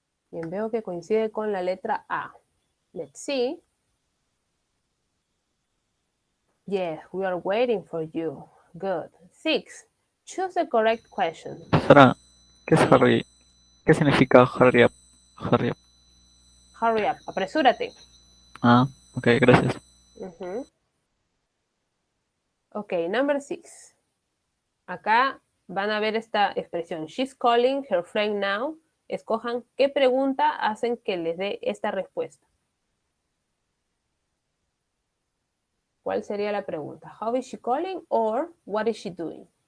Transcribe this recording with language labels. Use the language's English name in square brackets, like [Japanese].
[Spanish] Bien, veo que coincide con la letra A. [English] Let's see. Yes, we are waiting for you. Good. 6. Choose the correct question. [Spanish] Sara, ¿qué es hurry? ¿Qué significa hurry up? [English] Hurry up. Hurry up. [Spanish] Apresúrate. Ah, ok, gracias. [English] Ok, number 6. [Spanish] Acá van a ver esta expresión. [English] She's calling her friend now. [Spanish] Escojan qué pregunta hacen que les dé esta respuesta. ¿Cuál sería la pregunta? [English] How is she calling or what is she doing?